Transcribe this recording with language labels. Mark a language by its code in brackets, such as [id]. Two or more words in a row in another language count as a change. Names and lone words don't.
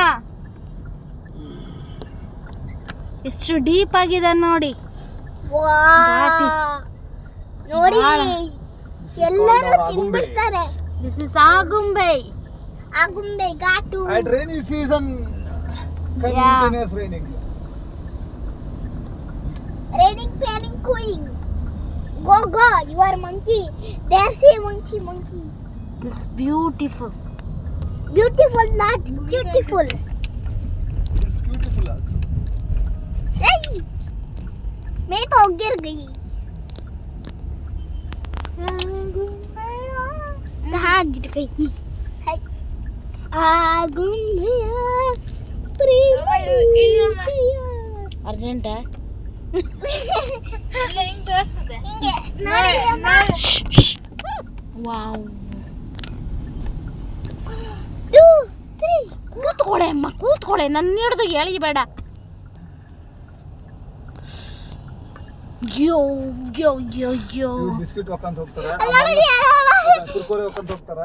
[kn] ಎಷ್ಟು ಡೀಪ್ ಆಗಿದೆ ನೋಡಿ. ನೋಡಿ ಎಲ್ಲರೂ ತಿನ್ಬಿಡ್ತಾರೆ. [en] This is Agumbe Ghat. At rainy season, continuous raining. Raining, planning, going. Go, you are monkey. There's a monkey. This is beautiful. Beautiful, not beautiful. It's beautiful also. [hi] Hey, मैं तो गिर गई. कहाँ गिर गई? अर्जेंट है. [kn] ವಾವ್, ಕೂತ್ಕೊಳೆ ಅಮ್ಮ, ಕೂತ್ಕೊಳೆ. ನನ್ನ ಹಿಡ್ದು ಎಳಿಬೇಡ. ಬಿಸ್ಕಿಟ್ ಹಾಕೊಂತ ಹೋಗ್ತಾರೆ, ಕುರ್ಕುರೆ ಹಾಕೊಂತ ಹೋಗ್ತಾರೆ.